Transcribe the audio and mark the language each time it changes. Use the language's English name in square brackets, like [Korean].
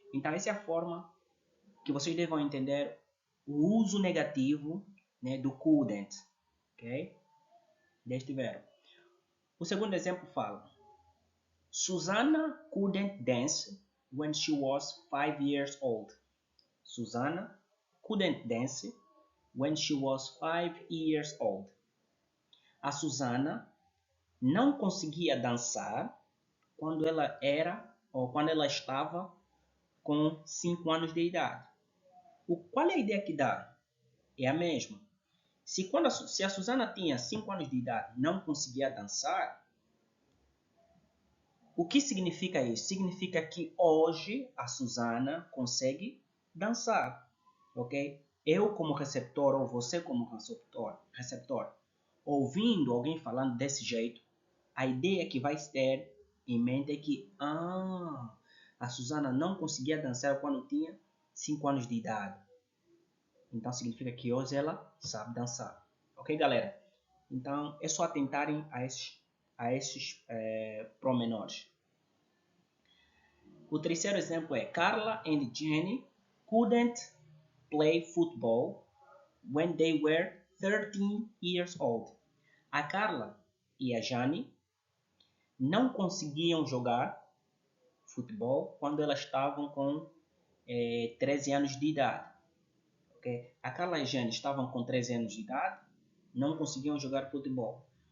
[Portuguese] Então essa é a forma que vocês devem entender o uso negativo, né, do couldn't, ok? Deste verbo. O segundo exemplo fala: [English] Susanna couldn't dance when she was 5 years old. Susanna couldn't dance when she was 5 years old. [Portuguese] A Susana não conseguia dançar quando ela era ou quando ela estava com 5 anos de idade. Qual é a ideia que dá? É a mesma. Se a Susana tinha 5 anos de idade e não conseguia dançar, o que significa isso? Significa que hoje a Susana consegue dançar, ok? eu como receptor ou você como receptor, ouvindo alguém falando desse jeito, a ideia que vai ter em mente é que a Susana não conseguia dançar quando tinha 5 anos de idade. Então significa que hoje ela sabe dançar. Ok, galera? Então é só atentarem a esses promenores. O terceiro exemplo é [English] Carla and Jenny couldn't play football when they were 13 years old. [Portuguese] A Carla e a Jane não conseguiam jogar futebol quando elas estavam com 13 anos de idade. Okay? A Carla e a Jane estavam com 13 anos de idade, não conseguiam jogar futebol.